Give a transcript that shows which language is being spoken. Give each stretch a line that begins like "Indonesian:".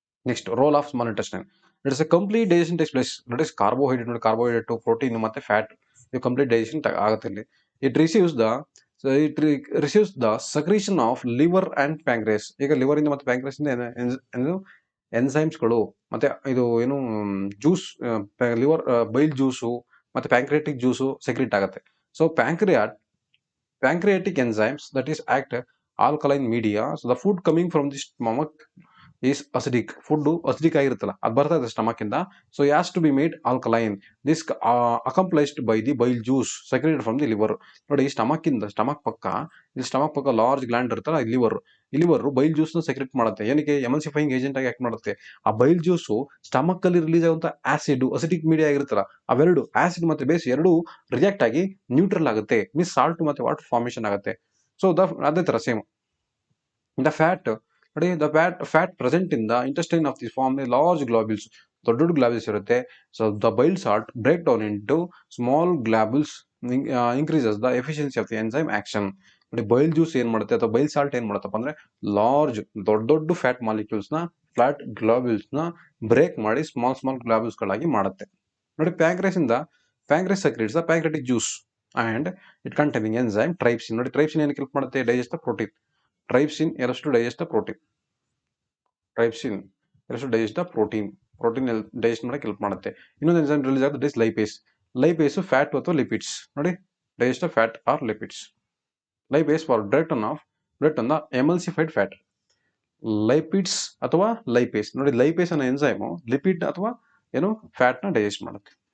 English: Next role of small intestine, it is a complete digestion takes place.
Kannada: That is carbohydrate, protein ಮತ್ತೆ fat, ಇದು complete digestion ಆಗುತ್ತೆ ಇಲ್ಲಿ.
English: It receives the receives the secretion of liver and pancreas.
Kannada: ಈಗ liver ಇಂದ ಮತ್ತೆ ಪ್ಯಾಂಕ್ರೇಸ್ ಇಂದ ಏನು ಎನ್ಸೈಮ್ಸ್ಗಳು ಮತ್ತೆ ಇದು ಏನು ಜ್ಯೂಸ್ ಲಿವರ್ ಬೈಲ್ ಜ್ಯೂಸು ಮತ್ತೆ ಪ್ಯಾಂಕ್ರಿಯಾಟಿಕ್ ಜ್ಯೂಸು ಸೆಕ್ರೀಟ್ ಆಗುತ್ತೆ.
English: So pancreatic enzymes that is act alkaline media. So the food coming from the stomach is acidic.
Kannada: Food acidic ಆಗಿರುತ್ತಲ್ಲ ಅದು ಬರ್ತಾ ಇದೆ ಸ್ಟಮಕ್ ಇಂದ.
English: So has to be made alkaline. This accomplished by the bile juice secreted from the liver.
Kannada: ನೋಡಿ stomach ಪಕ್ಕ large gland ಇರುತ್ತಲ್ಲ liver ಬೈಲ್ juice ನ secret ಮಾಡುತ್ತೆ. ಏನಕ್ಕೆ? ಎಮಲ್ಸಿಫೈಯಿಂಗ್ ಏಜೆಂಟ್ ಆಗಿ ಆಕ್ಟ್ ಮಾಡುತ್ತೆ. ಆ ಬೈಲ್ ಜ್ಯೂಸ್ ಸ್ಟಮಕ್ ಅಲ್ಲಿ ರಿಲೀಸ್ ಆಗುವಂತ ಆಸಿಡ್ ಅಸಿಡಿಕ್ ಮೀಡಿಯಾ ಆಗಿರುತ್ತಲ್ಲ ಅವೆರಡು ಆಸಿಡ್ ಮತ್ತೆ ಬೇಸ್ ಎರಡು ರಿಯಾಕ್ಟ್ ಆಗಿ ನ್ಯೂಟ್ರಲ್ ಆಗುತ್ತೆ. ಮೀನ್ಸ್ ಸಾಲ್ಟ್ ಮತ್ತೆ ವಾಟರ್ ಫಾರ್ಮೇಶನ್ ಆಗುತ್ತೆ. ಸೊ ಅದೇ ತರ ಸೇಮ್ ದ ಫ್ಯಾಟ್.
English: ನೋಡಿ the fat present in the intestine of the form large globules.
Kannada: ದೊಡ್ಡ ಗ್ಲಾಬ್ಯೂಲ್ಸ್ ಇರುತ್ತೆ.
English: So the bile salt break down into small globules increases the efficiency of the enzyme action.
Kannada: ನೋಡಿ ಬೈಲ್ juice ಏನ್ ಮಾಡುತ್ತೆ ಅಥವಾ ಬೈಲ್ salt ಏನ್ ಮಾಡುತ್ತಪ್ಪ ಅಂದ್ರೆ large ದೊಡ್ಡ ಫ್ಯಾಟ್ ಮಾಲಿಕ್ಯೂಲ್ಸ್ ನ ಫ್ಲಾಟ್ ಗ್ಲಾಬ್ಯೂಲ್ಸ್ ನ ಬ್ರೇಕ್ ಮಾಡಿ ಸ್ಮಾಲ್ ಗ್ಲಾಬ್ಯೂಲ್ಸ್ ಗಳಾಗಿ ಮಾಡುತ್ತೆ.
English: ನೋಡಿ pancreas secretes the pancreatic juice and it containing enzyme trypsin.
Kannada: ನೋಡಿ ಟ್ರೈಪ್ಸಿನ್ ಏನಕ್ಕೆ ಹೆಲ್ಪ್ ಮಾಡುತ್ತೆ? Digest protein.
English: Trypsin helps to digest the protein. Trypsin helps to digest the protein.
Kannada: Protein digest ಮಾಡಕ್ಕೆ ಹೆಲ್ಪ್ ಮಾಡುತ್ತೆ. ಇನ್ನೊಂದು ಎನ್ಸೈಮ್ ರಿಲೀಸ್ ಆಗುತ್ತೆ, ದಟ್ ಇಸ್ ಲೈಪೇಸ್ ಫ್ಯಾಟ್ ಅಥವಾ ಲಿಪಿಡ್ಸ್.
English: ನೋಡಿ digest fat or lipids. Lipase for break on the emulsified fat.
Kannada: ಲೈಪಿಡ್ಸ್ ಅಥವಾ lipase. ನೋಡಿ lipase ಅನ್ನೋ enzyme lipid ಅಥವಾ ಏನು ಫ್ಯಾಟ್ ನ ಡೈಜೆಸ್ಟ್ ಮಾಡುತ್ತೆ.